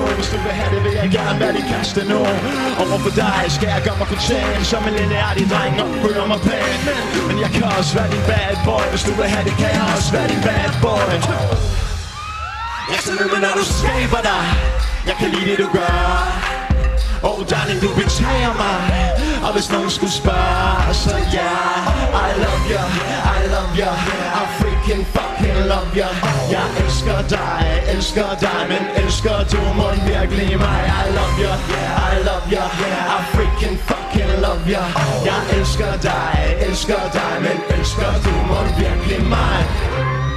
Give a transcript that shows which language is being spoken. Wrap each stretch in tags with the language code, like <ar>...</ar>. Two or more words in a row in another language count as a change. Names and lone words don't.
<da>Hvis du vil have det, vil jeg gerne være din kæreste nu. Overfor dig skal jeg gøre mig fortjent som en lille artig dreng og opføre mig pæn. Men jeg kan også være din</da> <en>bad boy.</en> <da>Hvis du vil have det, kan jeg også være din</da> <en>bad boy.</en> <da>Jeg ser ned med, når du skaber dig. Jeg kan lide det, du gør.</da> <en>Oh darling,</en> <da>du betager mig. Og hvis nogen skulle spørge, så</da> <en>yeah, I love ya, I love ya, I freaking fucking love ya.</en> <da>Jeg elsker dig, men elsker du mig virkelig mig?</da> <en>I love ya, I love ya, I freaking fucking love ya.</en> <da>Jeg elsker dig, men elsker du mig virkelig mig?</da>